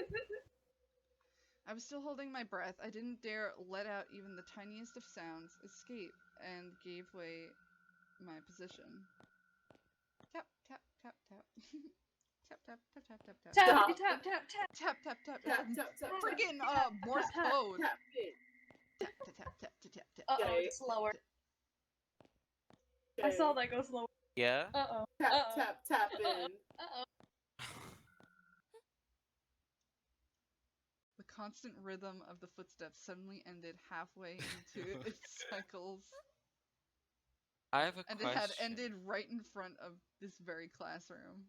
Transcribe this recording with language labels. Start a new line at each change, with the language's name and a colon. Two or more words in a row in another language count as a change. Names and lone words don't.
English: I was still holding my breath. I didn't dare let out even the tiniest of sounds, escape, and gave way my position. Tap, tap, tap, tap. Tap, tap, tap, tap, tap, tap. Tap, Stop. tap, tap, tap. Tap, tap, tap, Tap, tap. tap, tap, Friggin' Morse tap, code. tap it. Tap, tap, tap, tap, tap, tap. Uh-oh, Okay. it's slower. I saw that go slower. Yeah? Uh-oh. Tap, Uh-oh. tap, tap in. Uh-oh. The constant rhythm of the footsteps suddenly ended halfway into its cycles. I have a And question. it had ended right in front of this very classroom.